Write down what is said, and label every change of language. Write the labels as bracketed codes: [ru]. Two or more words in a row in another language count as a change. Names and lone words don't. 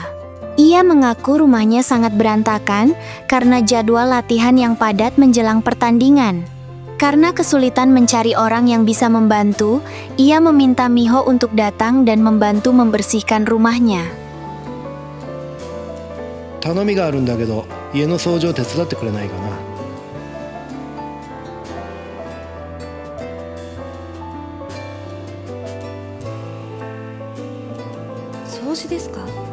[id] Ia mengaku rumahnya sangat berantakan karena jadwal latihan yang padat menjelang pertandingan. Karena kesulitan mencari orang yang bisa membantu, ia meminta Miho untuk datang dan membantu membersihkan rumahnya. [ja] 頼みがあるんだけど、家の掃除を手伝ってくれないかな。掃除ですか？